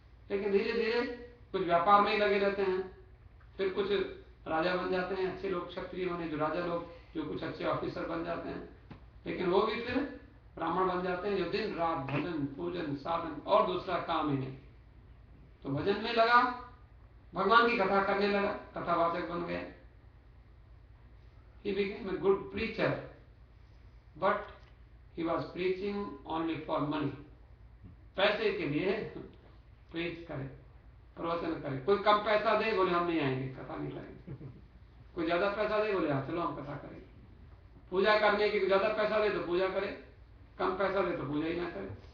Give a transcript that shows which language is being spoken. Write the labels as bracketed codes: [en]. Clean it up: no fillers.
[hi] लेकिन धीरे धीरे कुछ व्यापार में ही लगे रहते हैं, फिर कुछ राजा बन जाते हैं, अच्छे लोग क्षत्रिय बने जो राजा लोग, जो कुछ अच्छे ऑफिसर बन जाते हैं। लेकिन वो भी फिर ब्राह्मण बन जाते हैं जो दिन रात भजन पूजन साधन और दूसरा काम ही नहीं। तो भजन में लगा, भगवान की कथा करने लगा, कथावाचक बन गया। [en] He became a good preacher, but he was preaching only for money. [hi] पैसे के लिए प्रीच करे, प्रवचन करे। कोई कम पैसा दे, बोले हम नहीं आएंगे, कथा नहीं करेंगे। कोई ज्यादा पैसा दे, बोले हाँ चलो हम कथा करेंगे। पूजा करने की ज्यादा पैसा दे तो पूजा करे, कम पैसा दे तो पूजा ही ना करे।